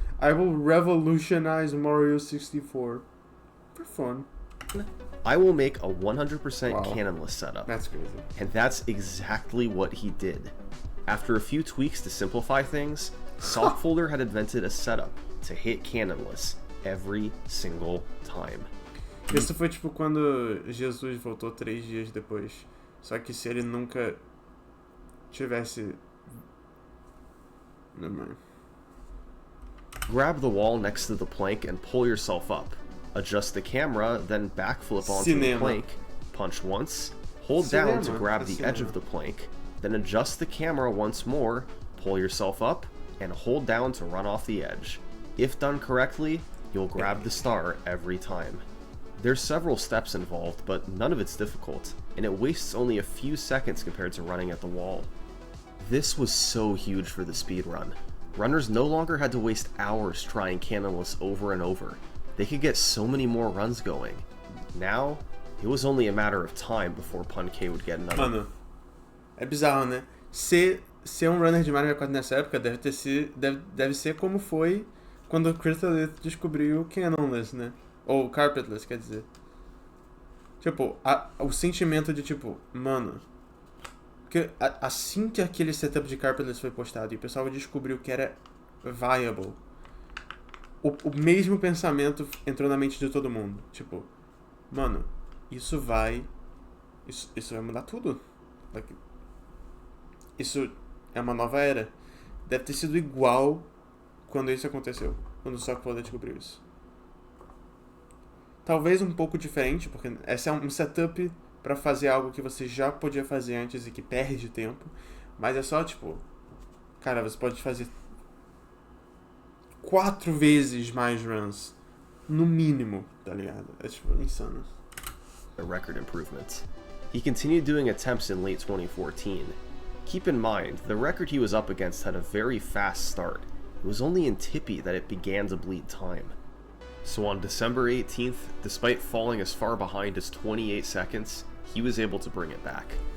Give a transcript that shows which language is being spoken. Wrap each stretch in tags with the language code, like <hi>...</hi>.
<en>I will revolutionize Mario 64. For fun. I will make a 100% canonless setup. That's crazy. And that's exactly what he did. After a few tweaks to simplify things, Sockfolder had invented a setup to hit canonless every single time.</en> <pt>Isso foi tipo quando Jesus voltou 3 dias depois. Só que se ele nunca tivesse...</pt> <en>Never mind. Grab the wall next to the plank and pull yourself up. Adjust the camera, then backflip onto the plank. Punch once, hold down to grab the edge of the plank, then adjust the camera once more, pull yourself up, and hold down to run off the edge. If done correctly, you'll grab the star every time. There's several steps involved, but none of it's difficult, and it wastes only a few seconds compared to running at the wall. This was so huge for the speedrun. Runners no longer had to waste hours trying canonless over and over. They could get so many more runs going. Now, it was only a matter of time before Pankey would get another.</en> <pt>Mano, é bizarro, né? Ser um runner de Mario Kart nessa época deve ser como foi quando o Crystalith descobriu o Canonless, né? Ou Carpetless, quer dizer. Tipo, o sentimento de tipo, mano... Porque assim que aquele setup de Carpetless foi postado e o pessoal descobriu que era viable, o mesmo pensamento entrou na mente de todo mundo. Tipo, mano, isso vai mudar tudo. Isso é uma nova era. Deve ter sido igual quando isso aconteceu. Quando o Sockfolder descobriu isso. Talvez um pouco diferente, porque esse é um setup pra fazer algo que você já podia fazer antes e que perde tempo. Mas é só, tipo... Cara, você pode fazer 4 vezes mais runs No mínimo, tá ligado? É tipo insano.</pt> <en>A record improvement. He continued doing attempts in late 2014. Keep in mind, the record he was up against had a very fast start. It was only in Tippy that it began to bleed time. So on December 18th, despite falling as far behind as 28 seconds, he was able to bring it back.</en>